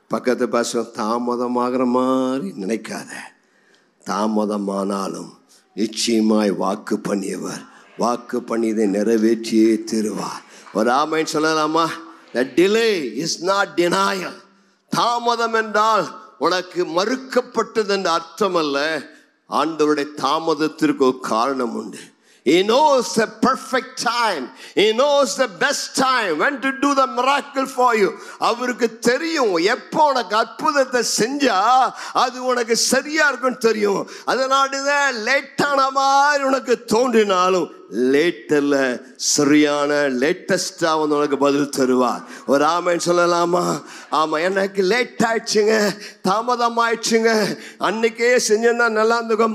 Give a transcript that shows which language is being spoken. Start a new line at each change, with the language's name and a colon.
Tamil: பக்கத்து பாச தாமதமாகிற மாதிரி நினைக்காத, தாமதமானாலும் நிச்சயமாய் வாக்கு பண்ணியவர் வாக்கு பண்ணியதை நிறைவேற்றியே தருவார். ஒரு ஆமென் சொல்லலாமா?
English: The delay is not denial.
Tamil: தாமதம் என்றால் உனக்கு மறுக்கப்பட்டது என்ற அர்த்தம் அல்ல. ஆண்டவருடைய தாமதத்திற்கு ஒரு காரணம் உண்டு.
English: He knows the perfect time. He knows the best time when to do the miracle for you.
Tamil: அவருக்கு தெரியும் எப்போ உனக்கு அற்புதத்தை செஞ்சா அது உனக்கு சரியா இருக்கும் தெரியும். அதனால லேட்டான மாதிரி உனக்கு தோன்றினாலும் லேட்டில் சரியான லேட்டஸ்டா வந்து உனக்கு பதில் தருவார். ஒரு ஆமேன்னு சொல்லலாமா? ஆமா, எனக்கு லேட் ஆயிடுச்சுங்க, தாமதம் ஆயிடுச்சுங்க, அன்னைக்கே செஞ்சிருந்தா நல்லா இருந்துங்க.